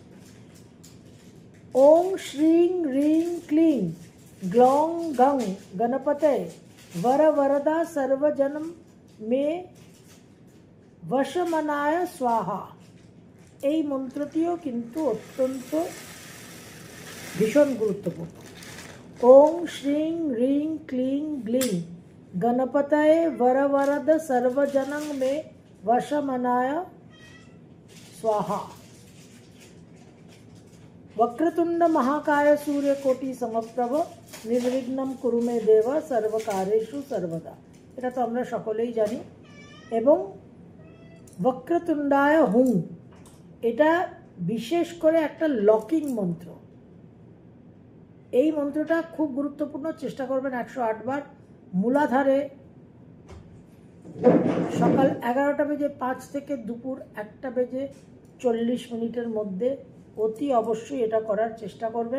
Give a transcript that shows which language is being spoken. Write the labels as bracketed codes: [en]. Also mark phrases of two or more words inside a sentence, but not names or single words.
[sa] ওং শ্রীং রিং ক্লিং গ্লং গং গণপতে বর বরদা সর্বজনম মে বশমনায় স্বাহা। [bn] এই মন্ত্রটিও কিন্তু অত্যন্ত ভীষণ গুরুত্বপূর্ণ। [sa] ওং শ্রীং রিং ক্লিং গ্লিং গণপতয়ে বর বরদ সর্বজনং মে वशमनाय स्वाहा। वक्रतुंड महाकाय सूर्यकोटि समप्रभ निर्विघ्नं कुरु मे देव सर्वकारेषु सर्वदा। [bn] এটা তো আমরা সকলেই জানি। এবং [sa] বক্রতুণ্ডায় হুং, [bn] এটা বিশেষ করে একটা লকিং মন্ত্র। এই মন্ত্রটা খুব গুরুত্বপূর্ণ। চেষ্টা করবেন 108 বার মূলাধারে সকাল 11:05 থেকে দুপুর 1:40 মধ্যে অতি অবশ্যই এটা করার চেষ্টা করবেন।